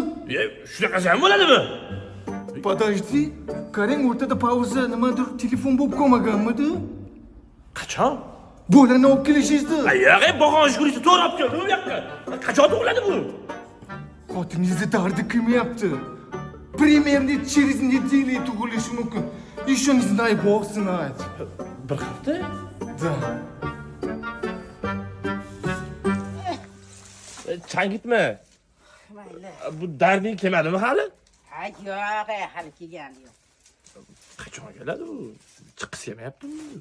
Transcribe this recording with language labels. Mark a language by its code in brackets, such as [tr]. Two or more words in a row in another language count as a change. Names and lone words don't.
[uz] Shunaqasi ham bo'ladimi? Подожди, qarang o'rtada pauza, nimadir telefon bo'lib qolmaganmidi? Qachon? Bolani olib kelishizdi. Yo'q, bog'on shug'urisi to'g'ri olib keldi bu yoqqa. Qachon tug'iladi bu? Xotiningizni dardi kelmayapti. [ru] Примерно через неделю tug'ilishi mumkin. Еще не знаю, Бог знает. [uz] Bir hafta? [ru] Да. [uz] Changitma. Mayli. Bu darding kelmadimi hali? Ha, yo'q, hali kelgani yo'q. Qachon keladi bu? Chiqis kelmayaptimi?